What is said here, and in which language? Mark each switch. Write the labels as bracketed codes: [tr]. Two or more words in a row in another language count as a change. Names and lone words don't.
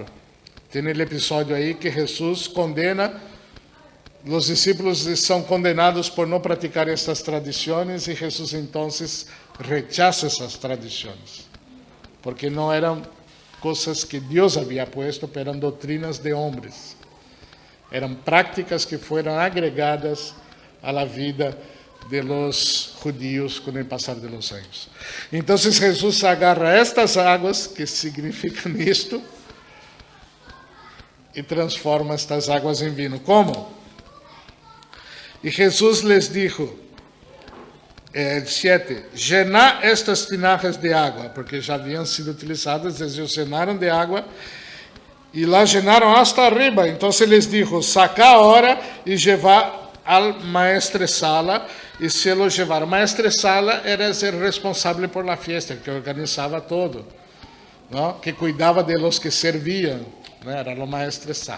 [pt] Tem o episódio aí que Jesus condena, os discípulos são condenados por não praticar estas tradições e Jesus então rechaça essas tradições, porque não eram coisas que Deus havia puesto, eram doutrinas de homens. Eram práticas que foram agregadas à vida de [es] los judíos [pt] com o passar de los anos. Então, Jesus agarra estas águas, que significam isto, e transforma estas águas em vinho. Como? E Jesus [es] les dijo, [pt] 7, [es] llená estas tinajas [pt] de água, porque já haviam sido utilizadas, eles llenaram de água, e lá llenaram [es] hasta arriba. [pt] Então, [es] les dijo, saca ahora e lleva al maestresala y se lo llevaron. Maestresala era el responsable por la fiesta, el que organizaba todo, ¿no? Que cuidaba de los que servían, ¿no? Era lo maestresala.